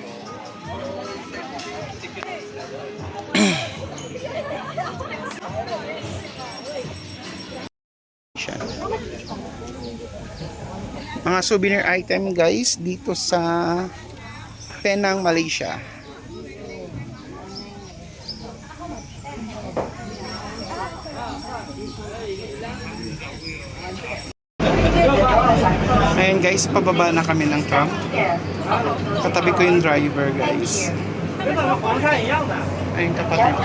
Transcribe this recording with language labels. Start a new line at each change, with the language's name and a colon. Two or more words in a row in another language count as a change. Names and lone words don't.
Filipino: Mga
English: souvenir item
Filipino: guys dito sa Penang, Malaysia. Ayan guys, pababa na kami ng tram. Katabi ko yung
English: driver guys.
Chinese: 跟那个黄山一样的，
Filipino: Ayun kapatid ko.